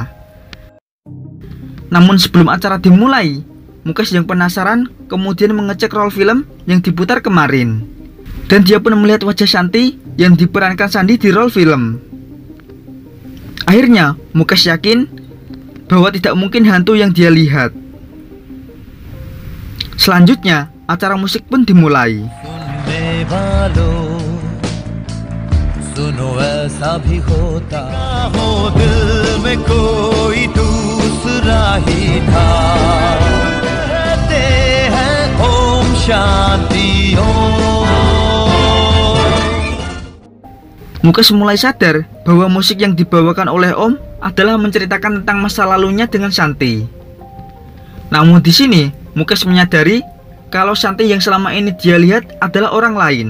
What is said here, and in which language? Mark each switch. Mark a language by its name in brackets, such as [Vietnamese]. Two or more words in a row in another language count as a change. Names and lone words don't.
[Indonesian] Namun sebelum acara dimulai, Mukes yang penasaran kemudian mengecek roll film yang diputar kemarin. Dan dia pun melihat wajah Shanti yang diperankan Sandi di roll film. Akhirnya, Mukes yakin bahwa tidak mungkin hantu yang dia lihat. Selanjutnya, acara musik pun dimulai. [Hindi] सुनो ऐसा भी होता हो दिल में कोई दूसरा ही था कहते हैं ओम शांति [Indonesian] Mukes mulai sadar bahwa musik yang dibawakan oleh Om adalah menceritakan tentang masa lalunya dengan Shanti. Namun di sini Mukes menyadari kalau Shanti yang selama ini dia lihat adalah orang lain.